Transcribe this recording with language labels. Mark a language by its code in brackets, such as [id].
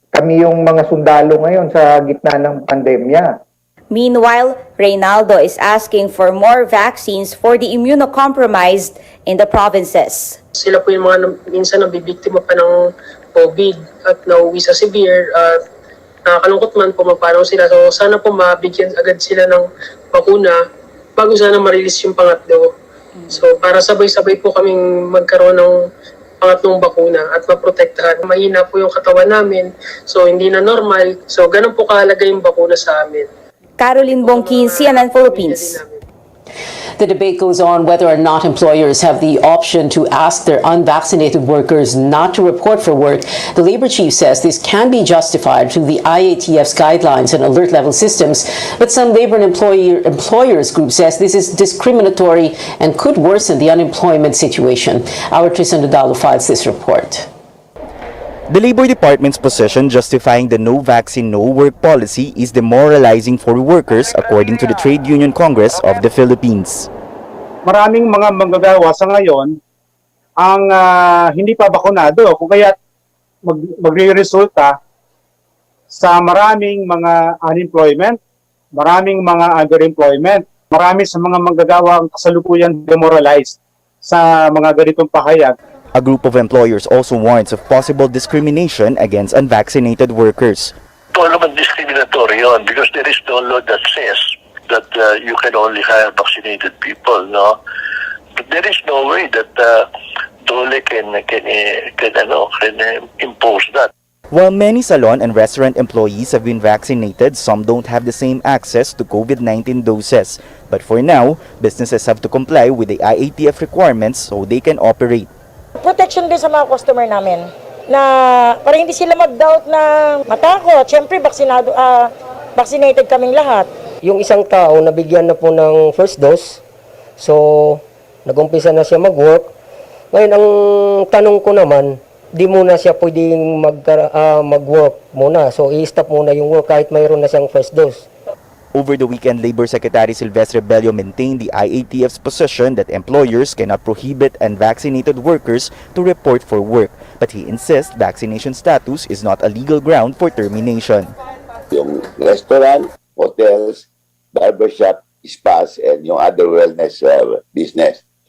[tl] Kami yung mga sundalo ngayon sa gitna ng pandemya. [en] Meanwhile, Reynaldo is asking for more vaccines for the immunocompromised in the provinces. [tl] Sila po yung mga minsan nabibiktima pa ng COVID at nauwi sa severe at nakakalungkot man po magpanaw sila. So sana po mabigyan agad sila ng bakuna bago sana ma-release yung pangatlo. So para sabay-sabay po kaming magkaroon ng pangatlong bakuna at maprotektahan. Mahina po yung katawan namin, so hindi na normal. So ganun po kahalaga yung bakuna sa amin. [en] Caroline Bonkin, CNN Philippines. The debate goes on whether or not employers have the option to ask their unvaccinated workers not to report for work. The labor chief says this can be justified through the IATF's guidelines and alert level systems, but some labor and employers group says this is discriminatory and could worsen the unemployment situation. Our Tristan Dudalo files this report. The Labor Department's position justifying the no vaccine, no work policy is demoralizing for workers according to the Trade Union Congress of the Philippines. [tl] Maraming mga manggagawa sa ngayon ang hindi pa bakunado kung kaya magre-resulta sa maraming mga unemployment, maraming mga underemployment, marami sa mga manggagawa ang kasalukuyan demoralized sa mga ganitong pahayag. [en] A group of employers also warns of possible discrimination against unvaccinated workers. [tl] po naman [en] discriminatory yun because there is no law that says that you can only hire vaccinated people, no? But there is no way that Dole can impose that. While many salon and restaurant employees have been vaccinated, some don't have the same access to COVID-19 doses. But for now, businesses have to comply with the IATF requirements so they can operate. [tl] Protection din sa mga customer namin na para hindi sila mag-doubt na matakot. Siyempre, vaccinated kaming lahat. Yung isang tao nabigyan na po ng first dose, so nag-umpisa na siya mag-work. Ngayon, ang tanong ko naman, di muna siya pwedeng mag-work muna. So, i-stop muna yung work kahit mayroon na siyang first dose. [en] Over the weekend, Labor Secretary Silvestre Bello maintained the IATF's position that employers cannot prohibit unvaccinated workers to report for work. But he insists vaccination status is not a legal ground for termination. Yung restaurant, hotels, barbershop, spas, and yung other wellness business.